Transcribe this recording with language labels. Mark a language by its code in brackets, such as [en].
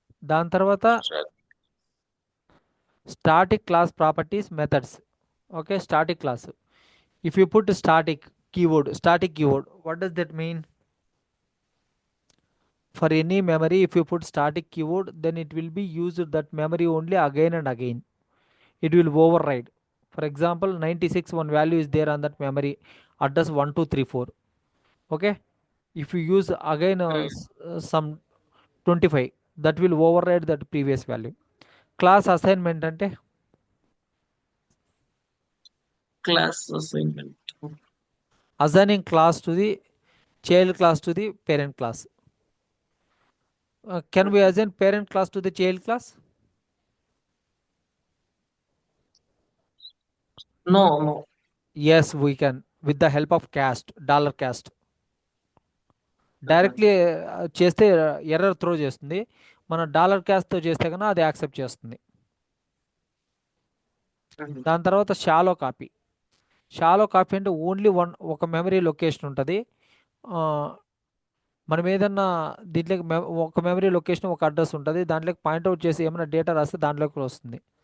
[te] దాని తర్వాత static class properties methods. Okay, static class. [en] If you put static keyword, what does that mean? For any memory, if you put static keyword, then it will be used that memory only again and again. It will override. For example, 96 one value is there on that memory address 1234. Okay, if you use again some 25, that will override that previous value. Class assignment [te] ante [en] Class assignment. assigning class to the child class to the parent class. Can we assign parent class to the child class? No no. Yes, we can, with the help of cast, $cast. [te] Directly చేస్తే error throw చేస్తుంది. మన $క్యాస్ట్తో చేస్తే కన్నా అది accept చేస్తుంది. దాని తర్వాత shallow copy అంటే ఓన్లీ ఒక మెమరీ లొకేషన్ ఉంటుంది. మనం ఏదన్నా దీంట్లోకి ఒక మెమరీ లొకేషన్ ఒక అడ్రస్ ఉంటుంది, దాంట్లోకి పాయింట్అవుట్ చేసి ఏమైనా డేటా రాస్తే దాంట్లోకి కూడా వస్తుంది.